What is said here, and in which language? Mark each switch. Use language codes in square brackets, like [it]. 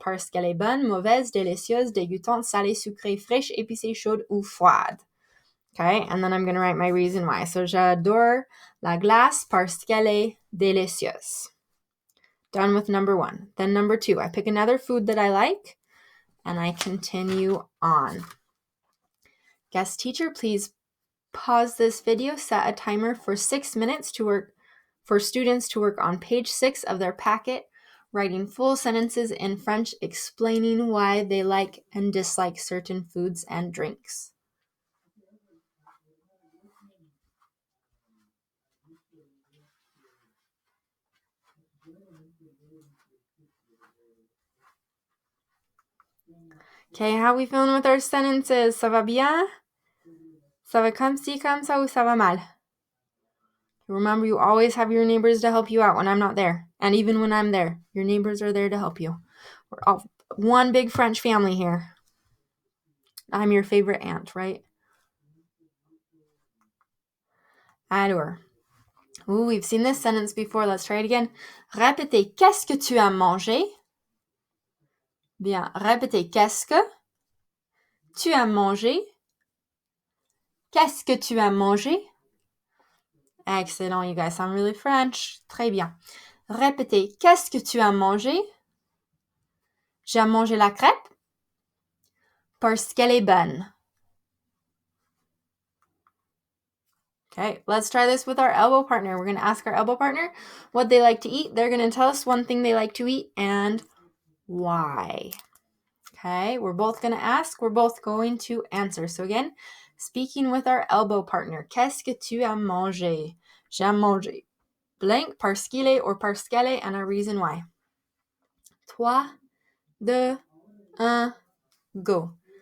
[fr] Parce qu'elle est bonne, mauvaise, délicieuse, dégoûtante, salée, sucrée, fraîche, épicée, chaude ou froide. [en] Okay, and then I'm going to write my reason why. [fr] So j'adore la glace parce qu'elle est délicieuse. [en] Done with number 1. Then number 2, I pick another food that I like, and I continue on. Guest teacher, please pause this video, set a timer for 6 minutes to work for students to work on page 6 of their packet, writing full sentences in French explaining why they like and dislike certain foods and drinks. Okay, how are we feeling with our sentences? [fr] Ça va bien? Ça va comme ci, comme ça, ou ça va mal? [en] Remember, you always have your neighbors to help you out when I'm not there. And even when I'm there, your neighbors are there to help you. We're all one big French family here. I'm your favorite aunt, right? Alors. Ooh, we've seen this sentence before. Let's try it again. [fr] Répétez, qu'est-ce que tu as mangé? Bien, répétez, qu'est-ce que tu as mangé? Qu'est-ce que tu as mangé? [en] Excellent, you guys sound really French. [fr] Très bien. Répétez, qu'est-ce que tu as mangé? J'ai mangé la crêpe parce qu'elle est bonne. [en] Okay, let's try this with our elbow partner. We're going to ask our elbow partner what they like to eat. They're going to tell us one thing they like to eat and why. Okay, we're both going to ask. We're both going to answer. So again, speaking with our elbow partner. [fr] Qu'est-ce que tu as mangé? J'ai mangé blank, parce qu'il est or parce qu'elle est, [en] and a reason why. 3, 2, 1, go.